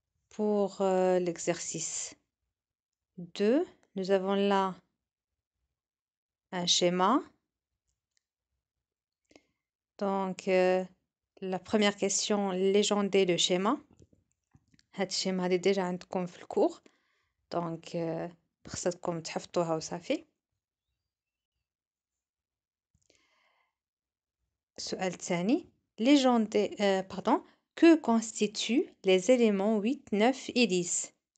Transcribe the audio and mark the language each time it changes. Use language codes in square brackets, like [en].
[fr] Pour l'exercice 2, nous avons là un schéma. Donc, la première question, légender le schéma. [ar] هاد الشيما هادي déjà عندكم في الكور. Donc, خصكم تحفظوها وصافي. [fr] السؤال الثاني, légender, pardon, que constituent les éléments 8, 9 et 10?